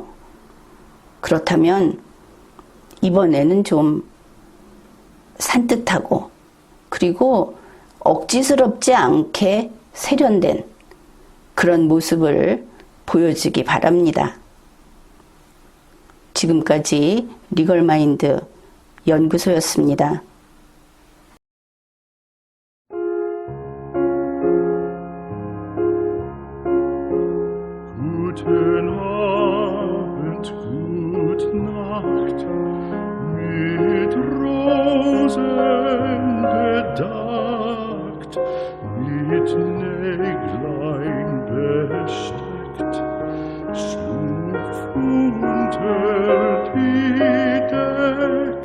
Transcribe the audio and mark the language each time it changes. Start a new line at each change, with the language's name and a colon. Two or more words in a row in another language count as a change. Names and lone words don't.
Korean: 그렇다면 이번에는 좀 산뜻하고 그리고 억지스럽지 않게 세련된 그런 모습을 보여주기 바랍니다. 지금까지 리걸마인드 연구소였습니다.
German: Guten Abend, gute Nacht, mit Rosen bedeckt, mit Näglein besteckt, schlupf unter die Deck.